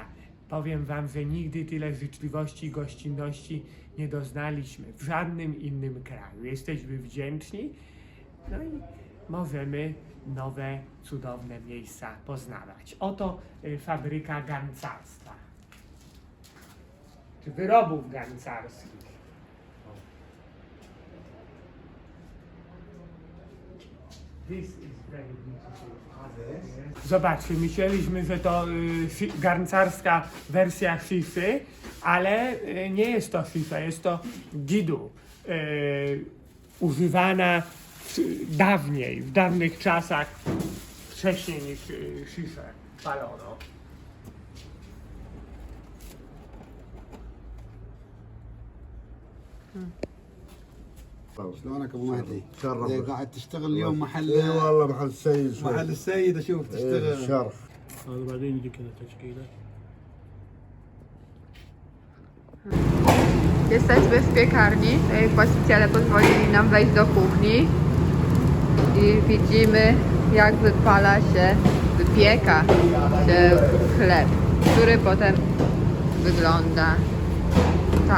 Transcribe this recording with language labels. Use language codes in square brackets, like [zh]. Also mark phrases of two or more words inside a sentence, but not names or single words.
[pl] Powiem wam, że nigdy tyle życzliwości i gościnności nie doznaliśmy w żadnym innym kraju. Jesteśmy wdzięczni, no i możemy nowe, cudowne miejsca poznawać. Oto fabryka garncarstwa, czy wyrobów garncarskich. [en] This is very beautiful. [pl] Zobaczcie, myśleliśmy, że to garncarska wersja szify, ale nie jest to szifa, jest to gidu. Używana dawniej, w dawnych czasach, wcześniej niż szifę palono. [ar] شلونك ابو مهدي؟ إيه، قاعد تشتغل اليوم محل اي والله محل السيد شوي. محل السيد اشوف إيه، تشتغل شرف. هذا بعدين يجي كذا تشكيله. [pl] Jesteśmy w piekarni. Tutaj właściciele pozwolili nam wejść do kuchni i widzimy jak wypieka się chleb, który potem wygląda tak.